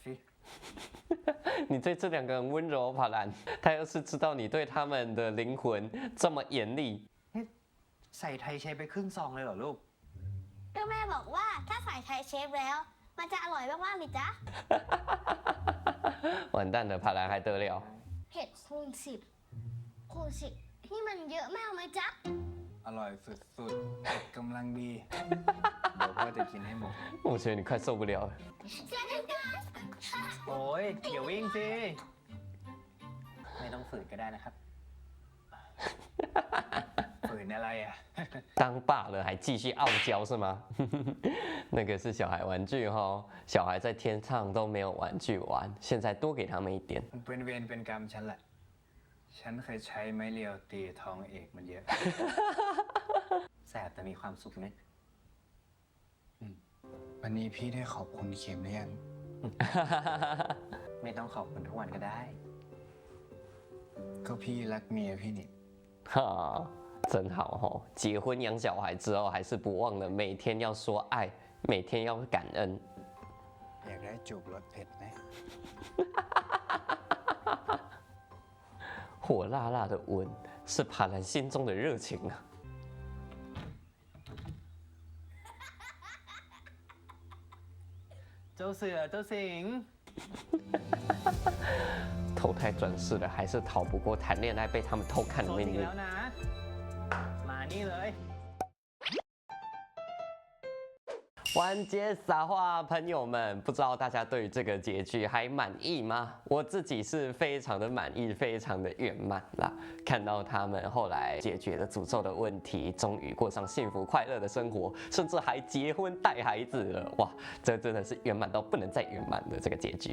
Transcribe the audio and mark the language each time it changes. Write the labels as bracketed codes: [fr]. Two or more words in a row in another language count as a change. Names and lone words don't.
[zh] 你对这两个人温柔，帕兰，他要是知道你对他们的灵魂这么严厉， [th] ใส่ไทยเชฟไปครึ่งซองเลยเหรอลูก ก็แม่บอกว่าถ้าใส่ไทยเชฟแล้ว มันจะอร่อยมากๆเลยจ้ะ [zh] 完蛋了，帕兰还得了？ [th] เผ็ดคูณ10คูณ10นี่มันเยอะมากไหมจ๊ะ อร่อยสุดๆเผ็ดกำลังดี เดี๋ยวพ่อจะกินให้หมด [zh] 我觉得你快受不了了。 [th] โอ้ยอย่าวิ่งสิ ไม่ต้องฝืนก็ได้นะครับ ฝืนอะไรอ่ะ [zh] 当爸了还继续傲娇是吗？那个是小孩玩具哈，小孩在天上都没有玩具玩，现在多给他们一点。 [th] มันเป็นเวรเป็นกรรมฉันแหละ ฉันเคยใช้ไม้เรียวตีท้องเอกมันเยอะ แสบแต่มีความสุขนะวันนี้พี่ได้ขอบคุณเข็มหรือยัง ไม่ต้องขอบคุณทุกวันก็ได้ ก็พี่รักเมียพี่นี่ [zh] 哈，真好哈！结婚养小孩之后，还是不忘了每天要说爱，每天要感恩。 [th] อยากได้จูบรสเผ็ดไหม [zh] 火辣辣的吻是帕兰心中的热情啊！ [th] เจ้าเสือเจ้าสิง [zh] 投胎转世了，还是逃不过谈恋爱被他们偷看的 [th] โซน [zh] 命 [th] อีก [zh] 运 [th] แล้ว。นะ มานี่เลย [zh] 完结撒花，朋友们，不知道大家对于这个结局还满意吗？我自己是非常的满意，非常的圆满啦。看到他们后来解决了诅咒的问题，终于过上幸福快乐的生活，甚至还结婚带孩子了，哇，这真的是圆满到不能再圆满的这个结局。